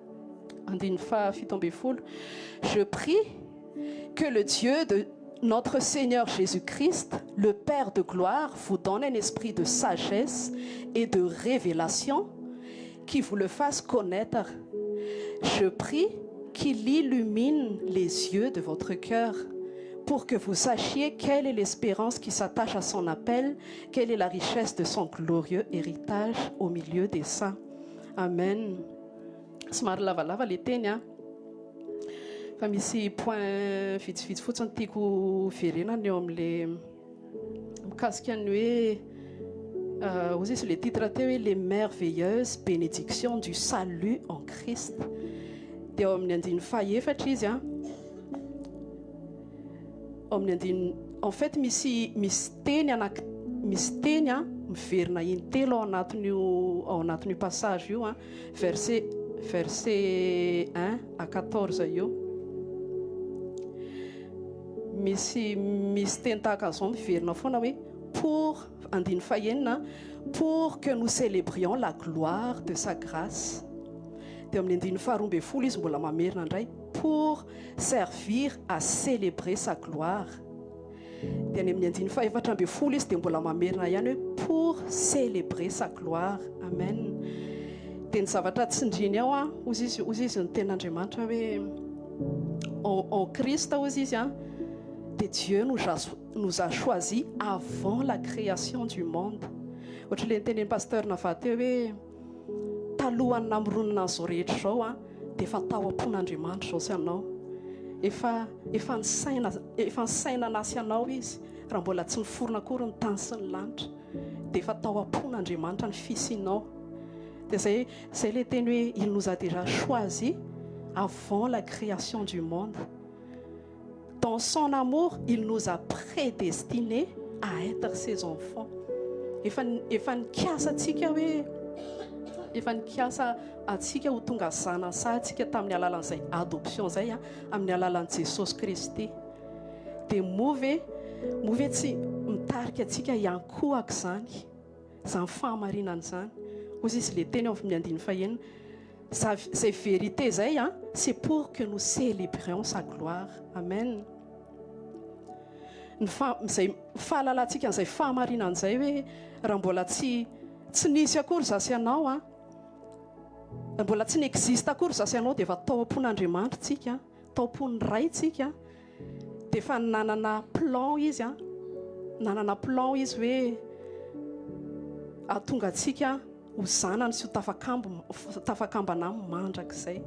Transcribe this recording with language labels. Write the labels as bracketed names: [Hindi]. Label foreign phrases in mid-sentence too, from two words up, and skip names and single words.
[French] Je prie que le Dieu de notre Seigneur Jésus-Christ, le Père de gloire, vous donne un esprit de sagesse et de révélation qui vous le fasse connaître. Je prie qu'il illumine les yeux de votre cœur pour que vous sachiez quelle est l'espérance qui s'attache à son appel, quelle est la richesse de son glorieux héritage au milieu des saints. [Malagasy] Amen. Somary lavalava le teny a fa misy point vitsivitsy fotsiny tiako verenana eo amin'le mikasika ny hoe ozy izy le titre teo hoe [French] les merveilleuses bénédictions du salut en Christ. [Malagasy] Dia eo amin'ny andiny fahaefatra izy a amin'ny andiny [French] en fait [Malagasy] misy teny a miverina intelo ao anatin'io passage io a [French] verset 1 à 14 [Malagasy] io misy teny tahaka an'izao miverina foana hoe pour andiny fahaenina [French] pour que nous célébrions la gloire de sa grâce. [Malagasy] Dia amin'ny andiny faharoa ambin'ny folo izy mbola mamerina indray [French] pour servir à célébrer sa gloire. [Malagasy] Dia ny amin'ny andiny fahaefatra ambin'ny folo izy dia mbola mamerina ihany hoe [French] pour célébrer sa gloire. [Malagasy] Amen. Dia ny zavatra tsindriny ao a ozy izy ny ten'Andriamanitra hoe [French] en Christ [Malagasy] ozy izy a dia [French] Dieu nous a choisi avant la création du monde. [Malagasy] Ohatra le nitenen'ny pasteur Navaty hoe talohan'ny namoronana an'izao rehetra izao a dia efa tao am-pon'Andriamanitra izao sy anao. Efa ny saina nasy anao izy raha mbola tsy niforona akory ny tany sy ny lanitra dia efa tao am-pon'Andriamanitra ny fisianao. Dia zay le teny hoe [French] il nous a déjà choisi avant la création du monde. Dans son amour, il nous a prédestinés à être ses enfants. [Malagasy] Efa nikiasa atsika hoe efa nikiasa atsika ho tonga zanansahantsika tamin'ny alalan'izay adoption zay a amin'ny alalan'i Jesosy Kristy. Dia move tsy mitarika atsika iankohaka zany fahamarinana zany. Ozy izy le teny amin'ny andiny fahaenina zay vérité zay a [French] c'est pour que nous célébrions sa gloire. [Malagasy] Amen. Zay fahalalantsika an'izay fahamarinana zay hoe raha mbola tsy nisy akory zasy anao a mbola tsy n'existe akory zasy anao dia efa tao am-pon'Andriamanitra tsika, tao am-pony ray tsika dia efa nanana plan izy a nanana plan izy hoe ahatonga atsika ho zanany sy ho tafakambana amin'ny mandrakizay.